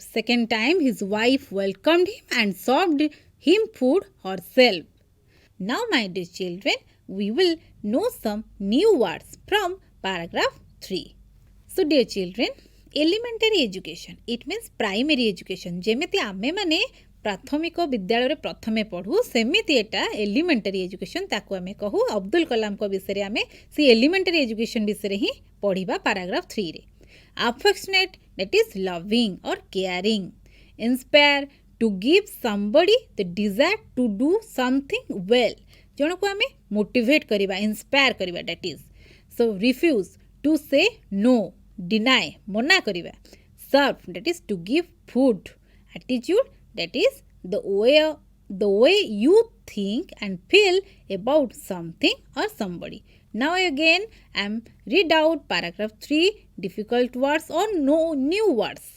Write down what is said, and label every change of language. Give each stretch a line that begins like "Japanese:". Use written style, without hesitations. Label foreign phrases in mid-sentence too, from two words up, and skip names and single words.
English: Second time his wife welcomed him and served him food herself. Now my dear children, we will know some new words from paragraph 3. So dear children, elementary education, it means primary education.
Odia: ଯେମିତି ଆମେ ମାନେ ପ୍ରାଥମିକ ବିଦ୍ୟାଳୟ ପ୍ରଥମେ ପଢ଼ୁ ସେମିତି ଏଟା
English: elementary education
Odia: ତାକୁ ଆମେ କହୁ ଅବ୍ଦୁଲ କଲାମ କୋ ବିଷୟ ଆମେ ସି
English: elementary education
Odia: ବିଷୟ ହିଁ ପଢ଼ିବା ପାରାଗ୍ରାଫ 3 ରେ.
English: Affectionate, that is loving or caring. Inspire, to give somebody the desire to do something well.
Odia: ଜନ କୋ ଆମେ ମୋଟିଭେଟ କରିବା, ଇନ୍ସପାୟାର କରିବା,
English: that is. So refuse, to say no, deny,
Odia: ମନା କରିବା.
English: Serve, that is to give food. Attitude, that is the way you think and feel about something or somebody. Now again I am read out paragraph 3, difficult words or no new words.